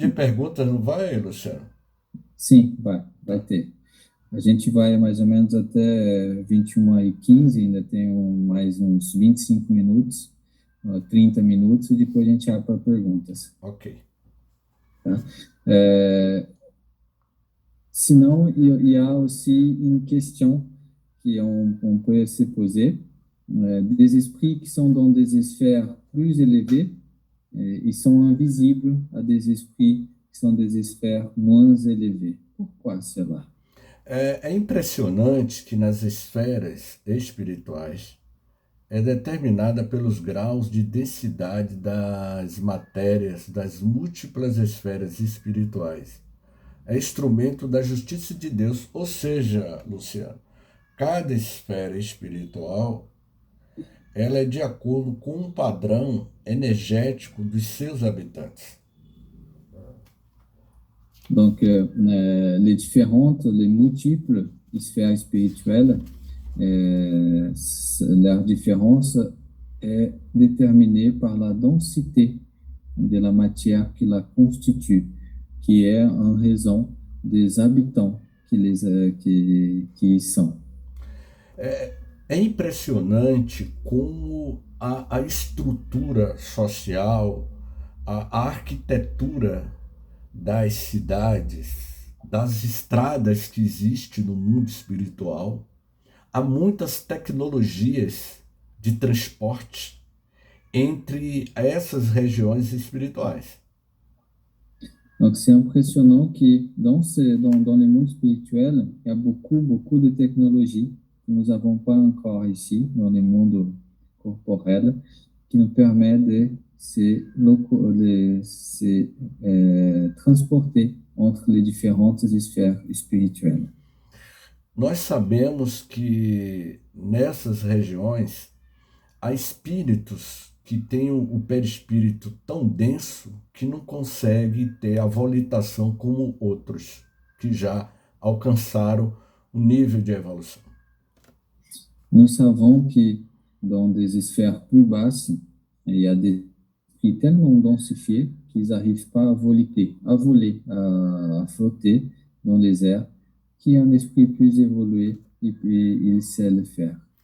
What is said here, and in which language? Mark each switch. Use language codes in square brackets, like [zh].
[pt] de perguntas, não vai, Luciano? sim, vai ter. A gente vai mais ou menos até 21h15, ainda tem mais uns 25 minutos, 30 minutos, e depois a gente abre para perguntas. Ok. Tá? [fr] Sinon, il y a aussi une question qu'on peut se poser. Des esprits qui sont dans des sphères plus élevées, ils sont invisibles à des esprits qui sont des sphères moins élevées. Pourquoi cela? [pt] É impressionante que nas esferas espirituais é determinada pelos graus de densidade das matérias das múltiplas esferas espirituais. É instrumento da justiça de Deus, ou seja, Luciano, cada esfera espiritual ela é de acordo com um padrão energético dos seus habitantes. [fr] Donc, les multiples sphères spirituelles, leur différence est déterminée par la densité de la matière qui la constitue, qui est en raison des habitants qui y sont. [pt] É impressionante como a estrutura social, a arquitetura das cidades, das estradas que existem no mundo espiritual, há muitas tecnologias de transporte entre essas regiões espirituais. [fr] Donc, c'est impressionnant que dans le monde spirituel, il y a beaucoup de technologies que nous n'avons pas encore ici, dans le monde corporel, qui nous permet de se transporter entre les différentes sphères spirituelles. [pt] Nós sabemos que nessas regiões há espíritos que têm o perispírito tão denso que não consegue ter a volitação como outros que já alcançaram o nível de evolução. [fr] Nous savons que dans des sphères plus basses, il y a des esprits tellement densifiés qu'ils n'arrivent pas à voler, à flotter dans les airs, qui est un esprit plus évolué et puis il sait le faire.